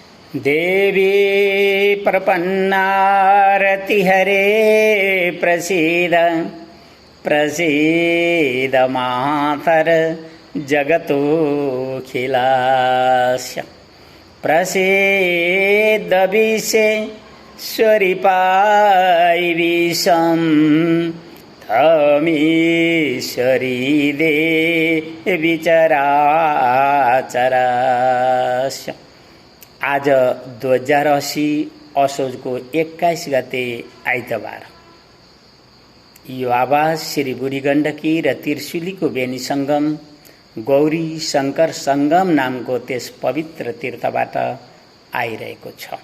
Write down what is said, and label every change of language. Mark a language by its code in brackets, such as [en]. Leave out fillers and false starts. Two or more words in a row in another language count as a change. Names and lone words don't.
[sa] देवी प्रपन्नारतिहरे प्रसीद प्रसीद मातर जगतोऽखिलास्य प्रसीद विश्वेश्वरी विषं तमीश्वरी देवी चराचरस्य। [ne] आज 2080 असोजको 21 गते आइतबार यो आवाज श्री बुढी गण्डकी र त्रिशुलीको बेनी संगम गौरी शंकर संगम नामको त्यस पवित्र तीर्थबाट आइरहेको छ।